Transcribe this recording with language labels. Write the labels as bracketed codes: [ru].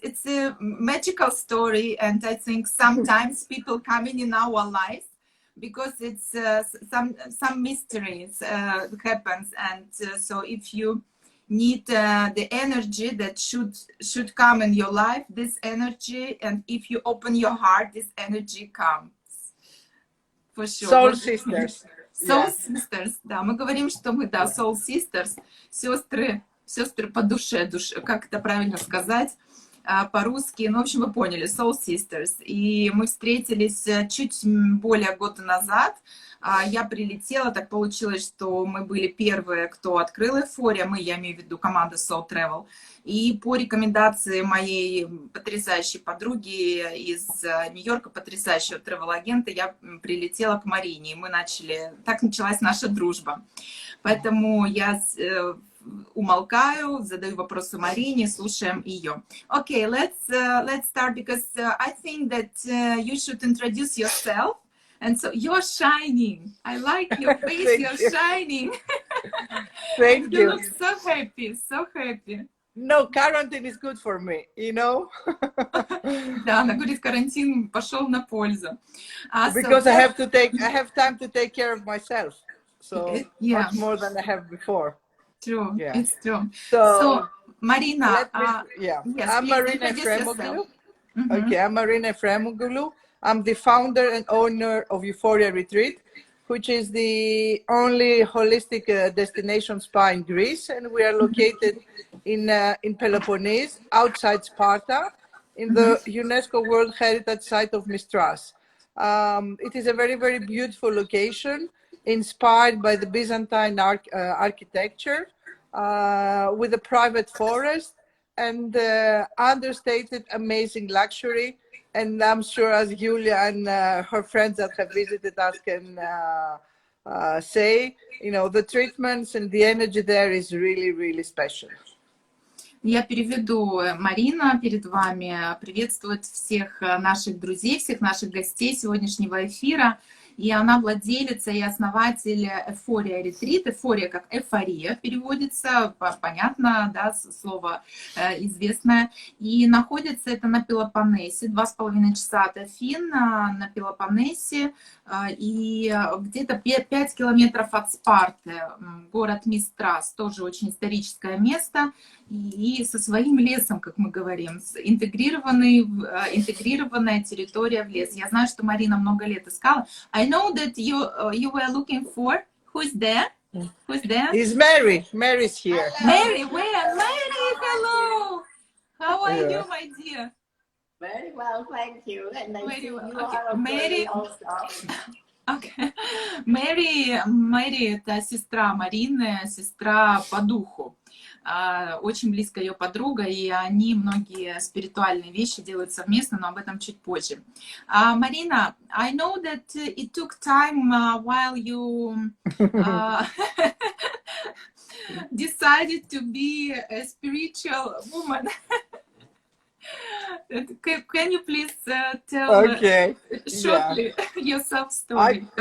[en] It's a magical story, and I think sometimes people coming in our lives because it's some mysteries happens, and so if you need the energy that should come in your life, this energy, and if you open your heart, this energy comes. For sure. Soul sisters. Soul sisters, [ru] да, мы говорим, что мы, да, [en] soul sisters, [ru] сестры по душе, как это правильно сказать по-русски, ну, в общем, вы поняли, soul sisters. И мы встретились чуть более года назад. Я прилетела, так получилось, что мы были первые, кто открыл Euphoria, я имею в виду команда Soul Travel. И по рекомендации моей потрясающей подруги из Нью-Йорка, потрясающего travel-агента, я прилетела к Марине, и так началась наша дружба. Поэтому я умолкаю, задаю вопросы Марине, слушаем ее. [en] Okay, let's start, because I think that you should introduce yourself. And so you're shining. I like your face. You're shining. Thank you. You look so happy, so happy. No, quarantine is good for me, you know. [ru] Да, она говорит, карантин пошел на пользу. [en] Because I have time to take care of myself. So much more than I have before. True, Yeah. it's true. So Marina, yes, I'm Maриной Эфраимоглу. Okay, I'm Maриной Эфраимоглу. I'm the founder and owner of Euphoria Retreat, which is the only holistic destination spa in Greece, and we are located in Peloponnese, outside Sparta, in the UNESCO World Heritage Site of Mistras. It is a very, very beautiful location, inspired by the Byzantine architecture, with a private forest and understated amazing luxury. And I'm sure, as Julia and her friends that have visited us can say, you know, the treatments and the energy there is really, really special. [ru] Я переведу. Марина перед вами приветствует всех наших друзей, всех наших гостей сегодняшнего эфира. И она владелица и основатель Euphoria Retreat. Euphoria как эйфория переводится, понятно, да, слово известное. И находится это на Пелопоннесе, 2,5 часа от Афин на Пелопоннесе. И где-то 5 километров от Спарты, город Мистрас, тоже очень историческое место. И со своим лесом, как мы говорим, интегрированная территория в лес. Я знаю, что Марина много лет искала. [en] I know that you were looking for. Who's there? Who's there? It's Mary. Mary's here. Mary, where? Mary, hello. How are you, my dear? Very well, thank you. And nice Very to well. you Okay. are Mary also. Okay. [ru] Мэри это сестра Марины, сестра по духу. Очень близкая ее подруга, и они многие спиритуальные вещи делают совместно, но об этом чуть позже. [en] Марина, I know that it took time while you decided to be a spiritual woman. Can you please tell shortly your self-story?